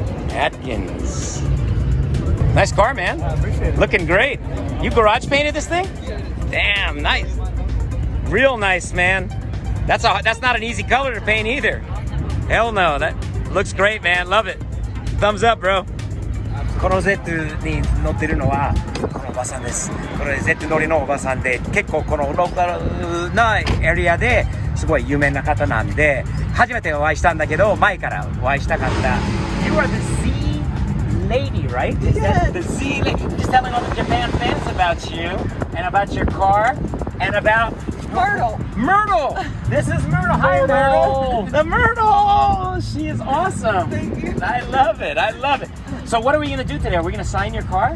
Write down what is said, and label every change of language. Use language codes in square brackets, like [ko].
[en] Atkins. Nice car, man. I appreciate it. Looking great. You garage painted this thing? Damn, nice. Real nice, man. That's not an easy color to paint either. Hell no. That looks great, man. Love it. Thumbs up, bro. [ja] この Z に乗ってるのはこのおばさんです。これ Z 乗りのおばさんで、結構このローカルなエリアですごい有名な方なんで、初めてお会いしたんだけど、前からお会いしたかった。 [en] You are the Z lady, right? Yes. The Z lady. Just telling all the Japan fans about you and about your car and about Myrtle. Myrtle. This is Myrtle. Hi, Myrtle. The Myrtle. She is awesome. Thank you. I love it. I love it. So what are we going to do today? Are we going to sign your car?